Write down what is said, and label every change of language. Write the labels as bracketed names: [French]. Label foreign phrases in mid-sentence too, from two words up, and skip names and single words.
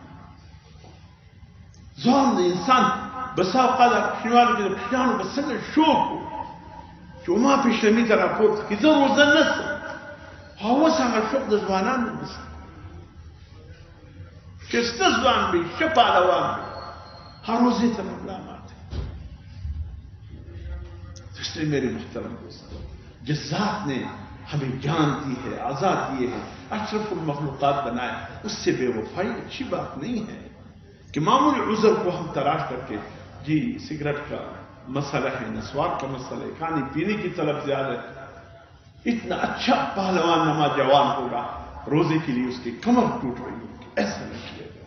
[Pashto] ځوان د انسان بسا اوقات کوچنیوالو کې د کوچنیانو به څنګه شوق و چې ما پیشلمي ته راپورته کړي, زه روزه نسم. اوس هغه شوق د ځوانانو نسته, ښایسته ځوان به وي, ښه پهلوان به وي, [Urdu] ہر روزے تک ملامات ہے. اس لیے میرے محترم دوستو, جس ذات نے ہمیں جان دی ہے، آزاد دیے ہیں، اشرف المخلوقات بنائے، اس سے بے وفائی اچھی بات نہیں ہے کہ معمولی عذر کو ہم تلاش کر کے جی سگریٹ کا مسئلہ ہے، نسوار کا مسئلہ ہے، کھانے پینے کی طلب زیادہ ہے، اتنا اچھا پہلوان نوجوان ہوگا روزے کے لیے اس کی کمر ٹوٹ رہی ہوگی، ایسا نہیں کیا گیا۔